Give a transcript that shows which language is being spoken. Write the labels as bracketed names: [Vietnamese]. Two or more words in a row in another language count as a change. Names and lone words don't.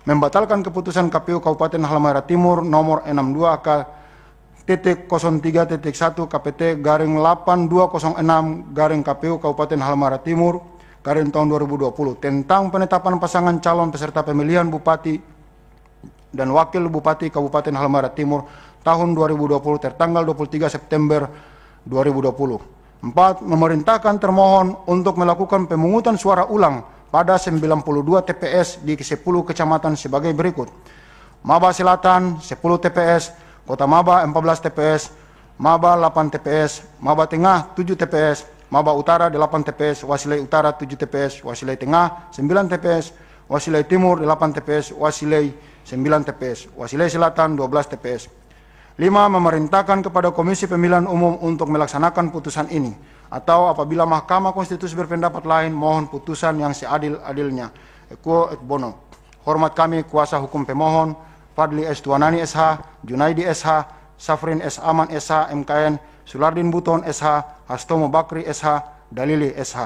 [Indonesian] Membatalkan keputusan KPU Kabupaten Halmahera Timur nomor 62/03.1 KPT/8206/KPU Kabupaten Halmahera Timur tahun 2020 tentang penetapan pasangan calon peserta pemilihan Bupati dan Wakil Bupati Kabupaten Halmahera Timur tahun 2020 tertanggal 23 September 2020. 4. Memerintahkan termohon untuk melakukan pemungutan suara ulang pada 92 TPS di 10 kecamatan sebagai berikut. Maba Selatan 10 TPS, Kota Maba 14 TPS, Maba 8 TPS, Maba Tengah 7 TPS, Maba Utara 8 TPS, Wasilai Utara 7 TPS, Wasilai Tengah 9 TPS, Wasilai Timur 8 TPS, Wasilai 9 TPS, Wasilai Selatan 12 TPS. 5. Memerintahkan kepada Komisi Pemilihan Umum untuk melaksanakan putusan ini atau apabila Mahkamah Konstitusi berpendapat lain mohon putusan yang seadil-adilnya. [Latin] Equo et bono. [Indonesian] Hormat kami kuasa hukum pemohon Fadli S. Tuanani SH, Junaidi SH, Safrin S. Aman SH, MKN, Sulardin Buton SH, Hastomo Bakri SH, Dalili SH.